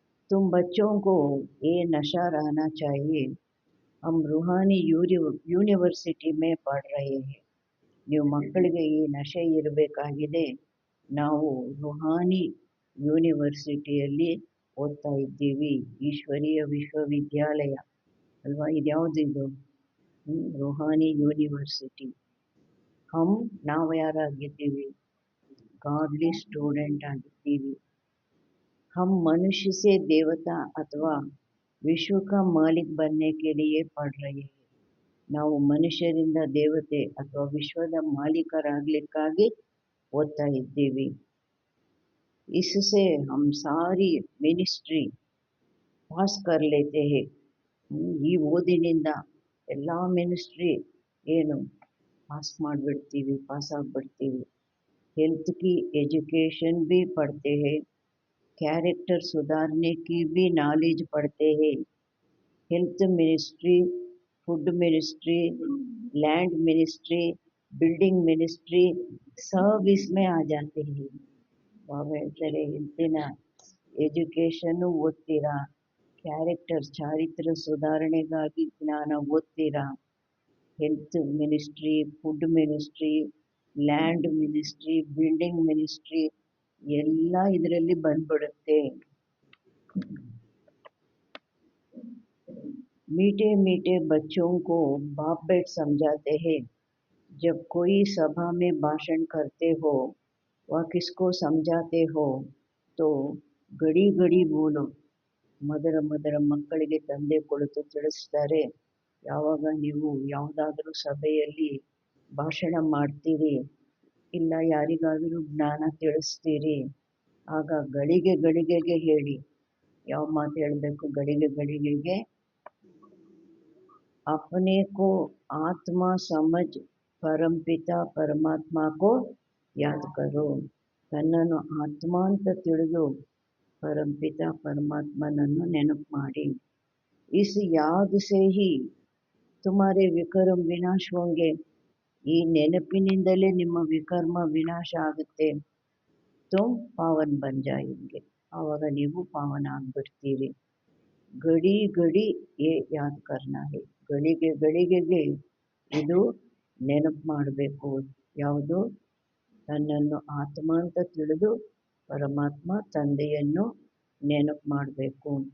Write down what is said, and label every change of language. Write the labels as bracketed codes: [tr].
[hi] तुम बच्चों को ये नशा रहना चाहिए, हम रूहानी ಯೂನಿವರ್ಸಿಟಿ में पढ़ रहे हैं, [kn] ನೀವು ಮಕ್ಕಳಿಗೆ ಈ ನಶೆ ಇರಬೇಕಾಗಿದೆ, ನಾವು ರುಹಾನಿ ಯೂನಿವರ್ಸಿಟಿಯಲ್ಲಿ ಓದ್ತಾ ಇದ್ದೀವಿ, ಈಶ್ವರೀಯ ವಿಶ್ವವಿದ್ಯಾಲಯ ಅಲ್ವಾ, ಇದ್ಯಾವುದಿದು, ರುಹಾನಿ ಯೂನಿವರ್ಸಿಟಿ. ಹಮ್ ನಾವು ಯಾರಾಗಿದ್ದೀವಿ, ಗಾಡ್ಲಿ ಸ್ಟೂಡೆಂಟ್ ಆಗಿದ್ದೀವಿ. [hi] हम मनुष्य से देवता अथवा विश्व का मालिक बनने के लिए पढ़ रहे हैं, [kn] ನಾವು ಮನುಷ್ಯರಿಂದ ದೇವತೆ ಅಥವಾ ವಿಶ್ವದ ಮಾಲೀಕರಾಗಲಿಕ್ಕಾಗಿ ಓದ್ತಾ ಇದ್ದೀವಿ. [hi] इससे हम सारी ಮಿನಿಸ್ಟ್ರಿ ಪಾಸ್ कर लेते हैं, [kn] ಈ ಓದಿನಿಂದ ಎಲ್ಲ ಮಿನಿಸ್ಟ್ರಿ ಏನು ಪಾಸ್ ಮಾಡಿಬಿಡ್ತೀವಿ, ಪಾಸ್ ಆಗಿಬಿಡ್ತೀವಿ. [hi] हेल्थ की एजुकेशन भी पढ़ते हैं, कैरेक्टर सुधारने की भी नॉलेज पढ़ते हैं. Health ministry, food ministry, land ministry, building ministry सब इसमें आ जाते हैं. [kn] ಬಾಬಾ ಹೇಳ್ತಾರೆ ಹೆಲ್ತಿನ ಎಜುಕೇಷನ್ನು ಓದ್ತೀರಾ, ಕ್ಯಾರೆಕ್ಟರ್ ಚಾರಿತ್ರ್ಯ ಸುಧಾರಣೆಗಾಗಿ ಜ್ಞಾನ ಓದ್ತೀರಾ, health ministry, food ministry, land ministry, building ministry ಎಲ್ಲ ಇದರಲ್ಲಿ ಬಂದ್ಬಿಡುತ್ತೆ. [hi] मीठे मीठे बच्चों को बाप बेट समझाते हैं, जब कोई सभा में भाषण करते हो व किसको समझाते हो तो गड़ी गड़ी बोलो. [kn] ಮದರ ಮದರ ಮಕ್ಕಳಿಗೆ ತಂದೆ ಕುಳಿತು ತಿಳಿಸ್ತಾರೆ, ಯಾವಾಗ ನೀವು ಯಾವುದಾದ್ರೂ ಸಭೆಯಲ್ಲಿ ಭಾಷಣ ಮಾಡ್ತೀರಿ ಇಲ್ಲ ಯಾರಿಗಾದರೂ ಜ್ಞಾನ ತಿಳಿಸ್ತೀರಿ, ಆಗ ಗಳಿಗೆ ಗಳಿಗೆಗೆ ಹೇಳಿ. ಯಾವ ಮಾತು ಹೇಳಬೇಕು, ಗಳಿಗೆ ಗಳಿಗೆಗೆ [hi] अपने को आत्मा समझ परमपिता परमात्मा को याद करो, [kn] ತನ್ನನ್ನು ಆತ್ಮ ಅಂತ ತಿಳಿದು ಪರಂಪಿತ ಪರಮಾತ್ಮನನ್ನು ನೆನಪು ಮಾಡಿ. [hi] इस याद से ही तुम्हारे विकर्म विनाश होंगे, [kn] ಈ ನೆನಪಿನಿಂದಲೇ ನಿಮ್ಮ ವಿಕರ್ಮ ವಿನಾಶ ಆಗುತ್ತೆ. [hi] ತುಮ್ ಪಾವನ್ ಬನ್ ಜಾಯೆಂಗೆ, [kn] ಆವಾಗ ನೀವು ಪಾವನ ಆಗ್ಬಿಡ್ತೀರಿ. [hi] ಗಡಿ ಗಡಿ ಏ ಯಾದ್ ಕರ್ನಾ ಹೇ, [kn] ಗಳಿಗೆ ಗಳಿಗೆಗೆ ಇದು ನೆನಪು ಮಾಡಬೇಕು. ಯಾವುದು? ತನ್ನನ್ನು ಆತ್ಮ ಅಂತ ತಿಳಿದು ಪರಮಾತ್ಮ ತಂದೆಯನ್ನು ನೆನಪು ಮಾಡಬೇಕು.